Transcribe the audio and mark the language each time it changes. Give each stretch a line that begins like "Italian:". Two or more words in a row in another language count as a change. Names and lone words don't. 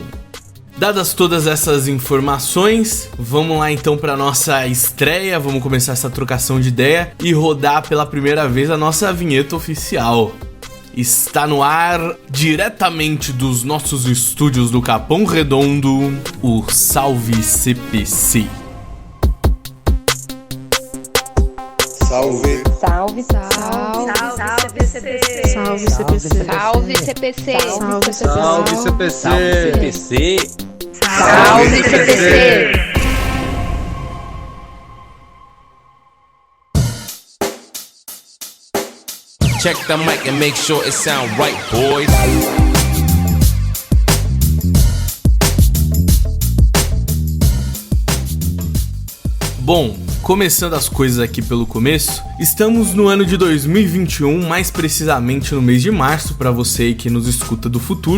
Portuguese: Dadas todas essas informações, vamos lá então para nossa estreia, vamos começar essa trocação de ideia e rodar pela primeira vez a nossa vinheta oficial. Está no ar, diretamente dos nossos estúdios do Capão Redondo, o Salve CPC. Salve. Salve, salve, salve CPC. Salve CPC. Salve CPC. Salve CPC. Salve CPC. Salve CPC.
English: Check the mic and make sure it sound right, boys.
Portuguese: Bom, começando as coisas aqui pelo começo, estamos no ano de 2021, mais precisamente no mês de março, para você que nos escuta do futuro.